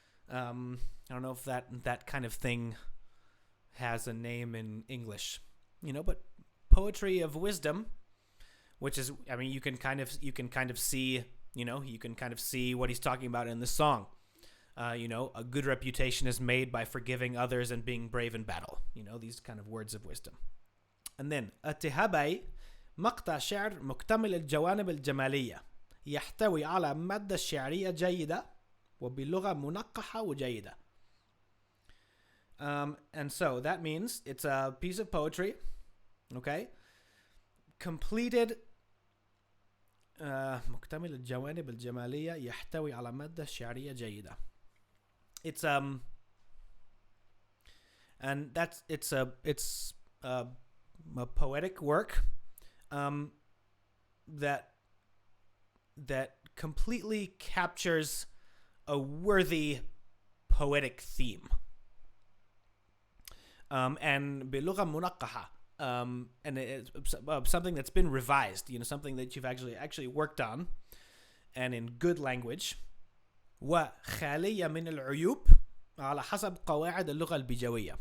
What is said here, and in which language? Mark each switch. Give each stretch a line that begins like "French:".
English: I don't know if that kind of thing has a name in English, but poetry of wisdom, which is, you can kind of see, you can kind of see what he's talking about in this song. A good reputation is made by forgiving others and being brave in battle. These kind of words of wisdom. And then
Arabic: التهابي مقطع شعر مكتمل الجوانب الجمالية يحتوي على مادة شعرية جيدة وبلغة منقحة وجيدة.
English: And so that means it's a piece of poetry, okay, completed.
Arabic: مكتمل الجوانب الجمالية يحتوي على مادة شعرية جيدة.
English: It's and it's a poetic work that completely captures a worthy poetic theme. And
Arabic: بلغة منقحة,
English: and it's something that's been revised, something that you've actually worked on, and in good language.
Arabic: وخالية من العيوب على حسب قواعد اللغة البيجاوية.